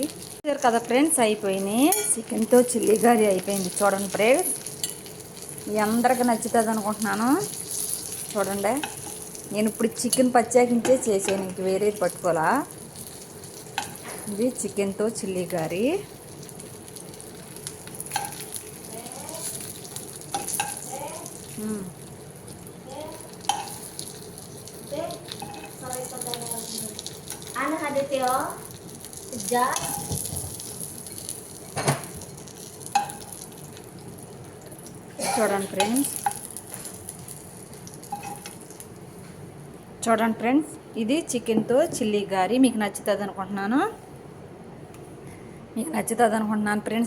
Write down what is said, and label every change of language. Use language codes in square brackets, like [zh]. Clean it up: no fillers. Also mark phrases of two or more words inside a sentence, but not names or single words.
[te] చూసారు కదా ఫ్రెండ్స్, అయిపోయినాయి. చికెన్తో చిల్లీ గారి అయిపోయింది. చూడండి ఫ్రెండ్స్, మీ అందరికి నచ్చుతుంది అనుకుంటున్నాను. చూడండి, నేను ఇప్పుడు చికెన్ ప్రత్యేకించే చేసాను, ఇంక వేరేది పట్టుకోవాలా. ఇది చికెన్తో చిల్లీ గారి. [tl] Ano ka dito? [te] Just. చూడండి ఫ్రెండ్స్, చూడండి ఫ్రెండ్స్, ఇది చికెన్తో చిల్లీ గారి. మీకు నచ్చుతుంది అనుకుంటున్నాను. ఫ్రెండ్స్.